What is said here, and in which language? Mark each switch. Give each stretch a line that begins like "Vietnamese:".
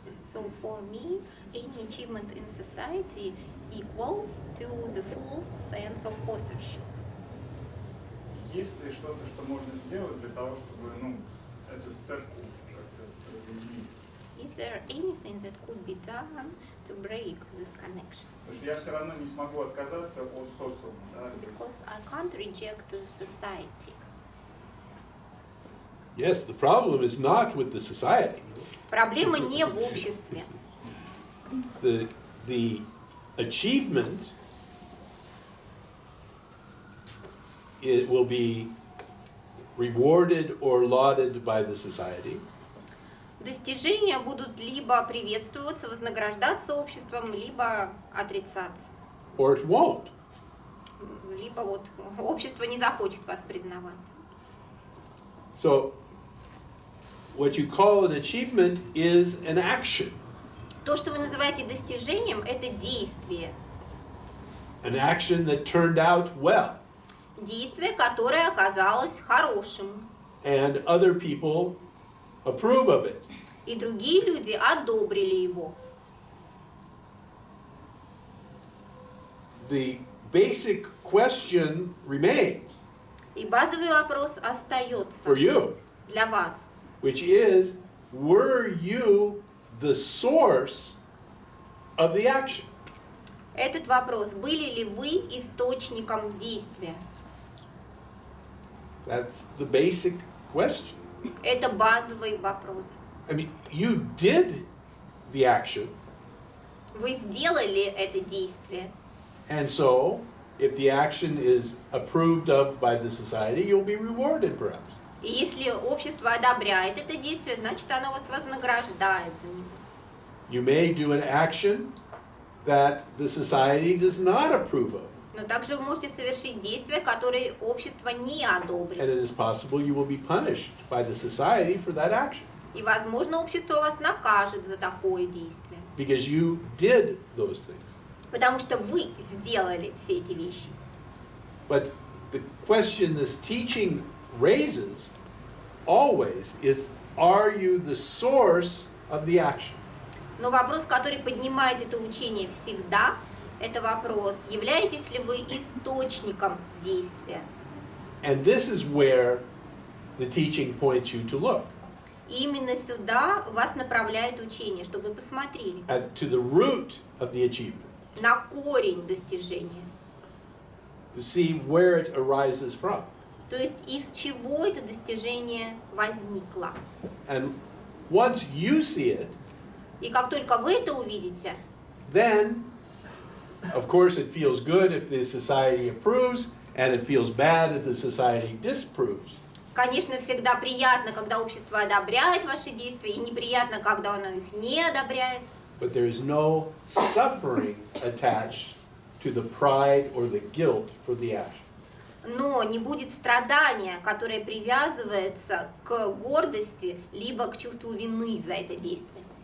English: So for me, any achievement in society equals to the full sense of authorship.
Russian: Есть ли что-то, что можно сделать для того, чтобы эту сцепку как-то разъединить?
English: Is there anything that could be done to break this connection?
Russian: Потому что я все равно не смогу отказаться от социума. Да?
English: Because I can't reject the society. Yes, the problem is not with the society.
Russian: Проблема не в обществе.
English: The achievement, it will be rewarded or lauded by the society.
Russian: Достижения будут либо приветствоваться, вознаграждаться обществом, либо отрицаться.
English: Or it won't.
Russian: Либо вот общество не захочет вас признавать.
English: So, what you call an achievement is an action.
Russian: То, что вы называете достижением, это действие.
English: An action that turned out well.
Russian: Действие, которое оказалось хорошим.
English: And other people approve of it.
Russian: И другие люди одобрили его.
English: the basic question remains
Russian: И базовый вопрос остается
English: for you,
Russian: для вас.
English: which is, were you the source of the action?
Russian: Этот вопрос: были ли вы источником действия?
English: That's the basic question.
Russian: Это базовый вопрос.
English: I mean, you did the action,
Russian: Вы сделали это действие.
English: and so if the action is approved of by the society, you'll be rewarded perhaps.
Russian: И если общество одобряет это действие, значит, оно вас вознаграждает за него.
English: You may do an action that the society does not approve of,
Russian: Но также вы можете совершить действия, которые общество не одобрит.
English: and it is possible you will be punished by the society for that action
Russian: И, возможно, общество вас накажет за такое действие.
English: because you did those things.
Russian: Потому что вы сделали все эти вещи.
English: But the question this teaching raises always is, are you the source of the action?
Russian: Но вопрос, который поднимает это учение всегда, это вопрос: являетесь ли вы источником действия?
English: And this is where the teaching points you to look,
Russian: И именно сюда вас направляет учение, чтобы вы посмотрели
English: to the root of the achievement,
Russian: на корень достижения.
English: to see where it arises from.
Russian: То есть из чего это достижение возникло.
English: And once you see it,
Russian: И как только вы это увидите,
English: then, of course, it feels good if the society approves, and it feels bad if the society disapproves.
Russian: конечно, всегда приятно, когда общество одобряет ваши действия, и неприятно, когда оно их не одобряет.
English: But there is no suffering attached to the pride or the guilt for the action.
Russian: Но не будет страдания, которое привязывается к гордости, либо к чувству вины за это действие.